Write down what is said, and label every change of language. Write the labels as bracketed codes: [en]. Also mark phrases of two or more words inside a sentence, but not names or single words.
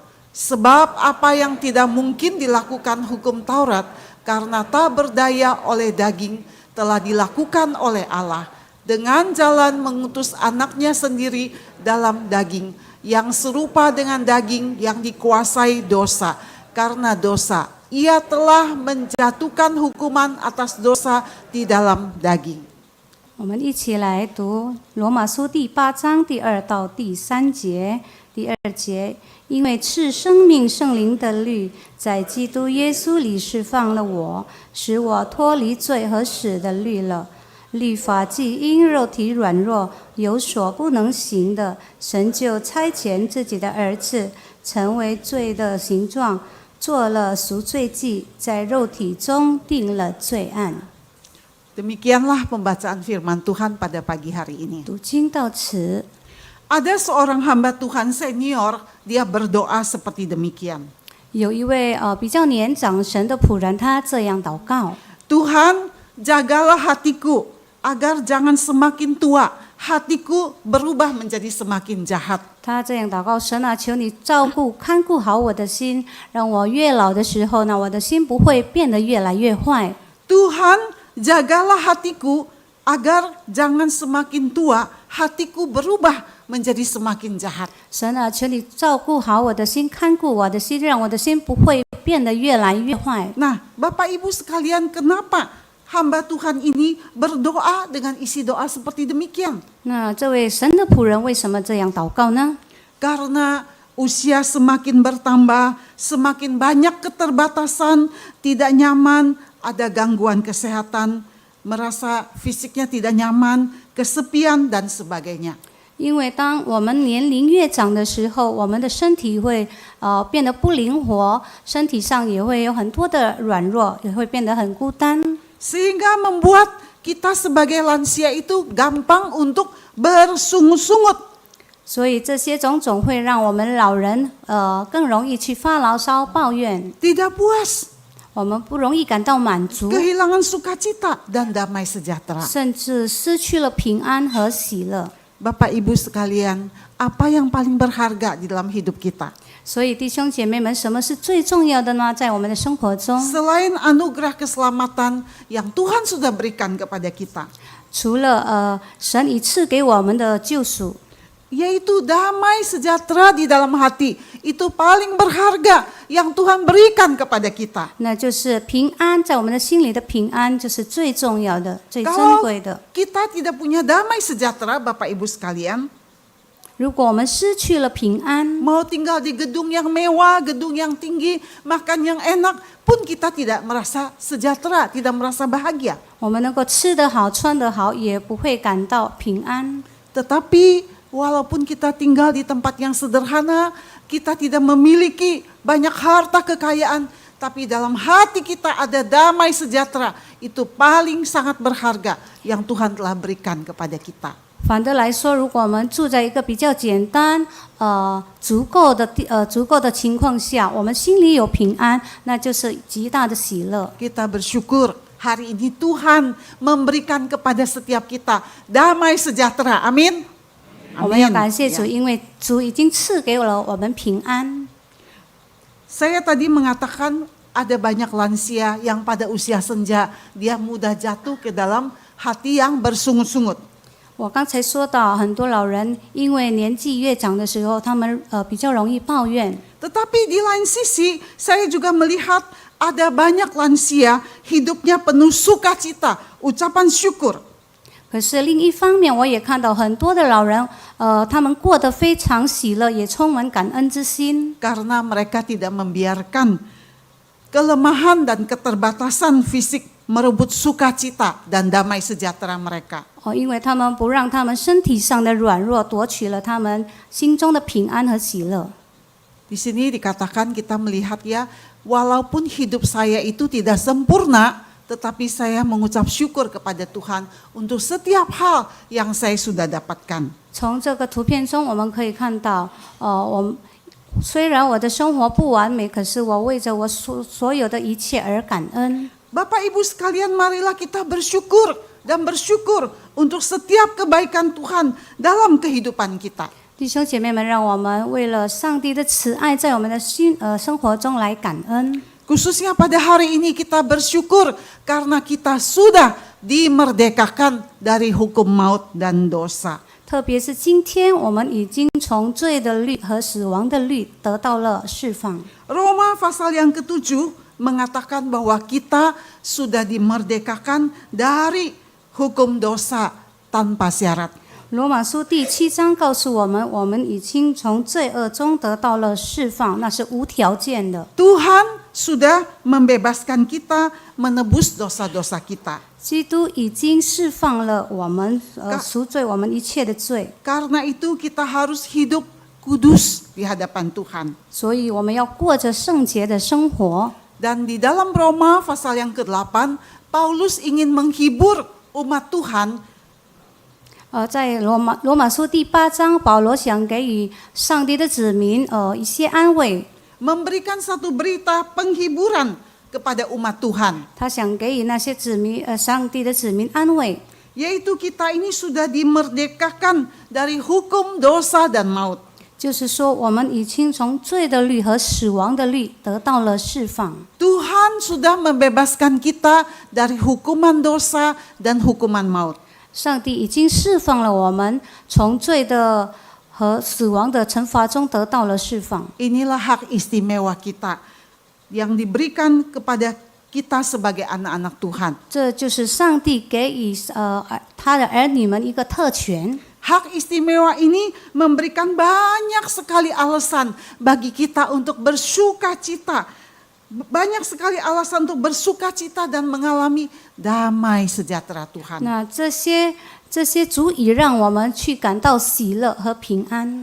[id] Sebab apa yang tidak mungkin dilakukan hukum Taurat karena tak berdaya oleh daging telah dilakukan oleh Allah. Dengan jalan mengutus anaknya sendiri dalam daging yang serupa dengan daging yang dikuasai dosa. Karena dosa, ia telah menjatuhkan hukuman atas dosa di dalam daging. [zh] 我们一起来读罗马书第8章第2到第3节。第2节，因为赐生命圣灵的律在基督耶稣里释放了我，使我脱离罪和死的律了。律法既因肉体软弱有所不能行的，神就差遣自己的儿子成为罪的形状，做了赎罪祭，在肉体中定了罪案。 [id] Demikianlah pembacaan firman Tuhan pada pagi hari ini. [zh] 读经到此， [id] Ada seorang hamba Tuhan senior, dia berdoa seperti demikian. [zh] 有一位比较年长神的仆人，他这样祷告： [id] Tuhan, jagalah hatiku agar jangan semakin tua, hatiku berubah menjadi semakin jahat. [zh] 他这样祷告：神啊，求你照顾、看顾好我的心，让我越老的时候呢，我的心不会变得越来越坏。 [id] Tuhan, jagalah hatiku agar jangan semakin tua, hatiku berubah menjadi semakin jahat. [zh] 神啊，求你照顾好我的心，看顾我的心，让我的心不会变得越来越坏。 [id] Nah, Bapak Ibu sekalian, kenapa hamba Tuhan ini berdoa dengan isi doa seperti demikian? [zh] 那这位神的仆人为什么这样祷告呢？ [id] Karena usia semakin bertambah, semakin banyak keterbatasan, tidak nyaman, ada gangguan kesehatan, merasa fisiknya tidak nyaman, kesepian dan sebagainya. [zh] 因为当我们年龄越长的时候，我们的身体会变得不灵活，身体上也会有很多的软弱，也会变得很孤单。 [id] Sehingga membuat kita sebagai lansia itu gampang untuk bersungut-sungut. [zh] 所以这些种种会让我们老人更容易去发牢骚、抱怨， [id] Tidak puas, [zh] 我们不容易感到满足， [id] kehilangan sukacita dan damai sejahtera. [zh] 甚至失去了平安和喜乐。 [id] Bapak Ibu sekalian, apa yang paling berharga di dalam hidup kita? [zh] 所以弟兄姐妹们，什么是最重要的呢？在我们的生活中， [id] Selain anugerah keselamatan yang Tuhan sudah berikan kepada kita, [zh] 除了神已赐给我们的救赎， [id] yaitu damai sejahtera di dalam hati, itu paling berharga yang Tuhan berikan kepada kita. [zh] 那就是平安，在我们的心里的平安，就是最重要的、最珍 [id] Kalau [zh] 贵的。 [id] kita tidak punya damai sejahtera, Bapak Ibu sekalian, [zh] 如果我们失去了平安， [id] mau tinggal di gedung yang mewah, gedung yang tinggi, makan yang enak, pun kita tidak merasa sejahtera, tidak merasa bahagia. [zh] 我们能够吃得好、穿得好，也不会感到平安。 [id] Tetapi walaupun kita tinggal di tempat yang sederhana, kita tidak memiliki banyak harta kekayaan, tapi dalam hati kita ada damai sejahtera, itu paling sangat berharga yang Tuhan telah berikan kepada kita. [zh] 反的来说，如果我们住在一个比较简单、足够的情况下，我们心里有平安，那就是极大的喜乐。 [id] Kita bersyukur hari ini Tuhan memberikan kepada setiap kita damai sejahtera. Amin. [zh] 我们要 [id] Amin. [zh] 感谢主， [id] Ya. [zh] 因为主已经赐给了我们平安。 [id] Saya tadi mengatakan ada banyak lansia yang pada usia senja dia mudah jatuh ke dalam hati yang bersungut-sungut. [zh] 我刚才说到，很多老人因为年纪越长的时候，他们比较容易抱怨。 [id] Tetapi di lain sisi saya juga melihat ada banyak lansia hidupnya penuh sukacita, ucapan syukur. [zh] 可是另一方面，我也看到很多的老人，他们过得非常喜乐，也充满感恩之心。 [id] Karena mereka tidak membiarkan kelemahan dan keterbatasan fisik merebut sukacita dan damai sejahtera mereka. [zh] 因为他们不让他们身体上的软弱夺取了他们心中的平安和喜乐。 [id] Di sini dikatakan kita melihat ya, walaupun hidup saya itu tidak sempurna, tetapi saya mengucap syukur kepada Tuhan untuk setiap hal yang saya sudah dapatkan. [zh] 从这个图片中，我们可以看到，虽然我的生活不完美，可是我为着我所有的一切而感恩。 [id] Bapak Ibu sekalian, marilah kita bersyukur dan bersyukur untuk setiap kebaikan Tuhan dalam kehidupan kita. [zh] 弟兄姐妹们，让我们为了上帝的慈爱，在我们的生活中来感恩。 [id] Khususnya pada hari ini kita bersyukur karena kita sudah dimerdekakan dari hukum maut dan dosa. [zh] 特别是今天，我们已经从罪的律和死亡的律得到了释放。 [id] Roma pasal yang ke-7 mengatakan bahwa kita sudah dimerdekakan dari hukum dosa tanpa syarat. [zh] 罗马书第7章告诉我们，我们已经从罪恶中得到了释放，那是无条件的。 [id] Tuhan sudah membebaskan kita, menebus dosa-dosa kita. [zh] 基督已经释放了我们，赎罪我们一切的罪。 [id] Karena itu kita harus hidup kudus di hadapan Tuhan. [zh] 所以我们要过着圣洁的生活。 [id] Dan di dalam Roma pasal yang ke-8, Paulus ingin menghibur umat Tuhan. [zh] 在罗马书第8章，保罗想给予上帝的子民一些安慰， [id] memberikan satu berita penghiburan kepada umat Tuhan. [zh] 他想给予那些上帝的子民安慰， [id] Yaitu kita ini sudah dimerdekakan dari hukum dosa dan maut. [zh] 就是说我们已经从罪的律和死亡的律得到了释放。 [id] Tuhan sudah membebaskan kita dari hukuman dosa dan hukuman maut. [zh] 上帝已经释放了我们，从罪的和死亡的惩罚中得到了释放。 [id] Inilah hak istimewa kita yang diberikan kepada kita sebagai anak-anak Tuhan. [zh] 这就是上帝给予他的儿女们一个特权。 [id] Hak istimewa ini memberikan banyak sekali alasan bagi kita untuk bersukacita. Banyak sekali alasan untuk bersukacita dan mengalami damai sejahtera Tuhan. [zh] 那这些足以让我们去感到喜乐和平安。